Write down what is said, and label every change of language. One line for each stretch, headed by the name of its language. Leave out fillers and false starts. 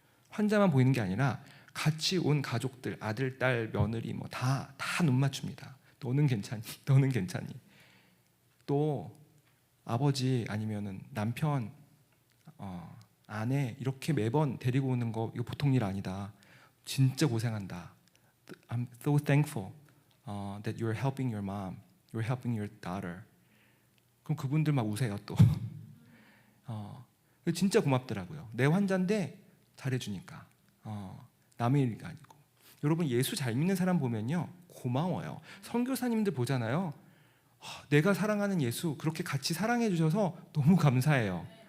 Korean: 환자만 보이는 게 아니라 같이 온 가족들, 아들, 딸, 며느리 뭐 다 눈 맞춥니다. 너는 괜찮니? 너는 괜찮니? 또 아버지 아니면은 남편, 아내 이렇게 매번 데리고 오는 거 이거 보통 일 아니다. 진짜 고생한다.
English: I'm so thankful that you're helping your mom, you're helping your daughter.
Korean: 그럼 그분들 막 우세요 또. 진짜 고맙더라고요. 내 환자인데 잘해주니까. 남의 일이 아니고. 여러분 예수 잘 믿는 사람 보면요 고마워요. 선교사님들 보잖아요. 내가 사랑하는 예수 그렇게 같이 사랑해 주셔서 너무 감사해요.